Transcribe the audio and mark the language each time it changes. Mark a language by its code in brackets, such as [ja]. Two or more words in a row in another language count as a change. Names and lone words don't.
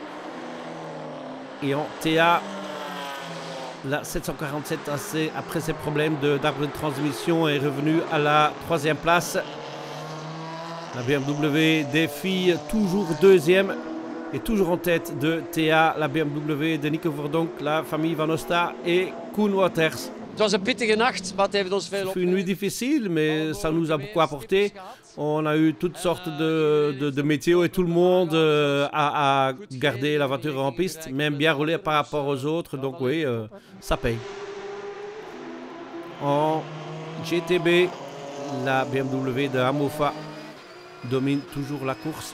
[fr] Et en TA, la 747 après ses problèmes d'arbre de transmission est revenue à la 3e place. La BMW des filles toujours deuxième et toujours en tête de TA. La BMW de Nico Verdonk, la famille Van Osta et Koen Waters. [nl] Het was een pittige nacht, maar het heeft ons veel opgeleverd. [fr] C'est une nuit difficile, mais ça nous a beaucoup apporté. On a eu toutes sortes de météo et tout le monde a gardé la voiture en piste, même bien roulé par rapport aux autres. Donc oui, ça paye. En GTB, la BMW de Amofa domine toujours la course.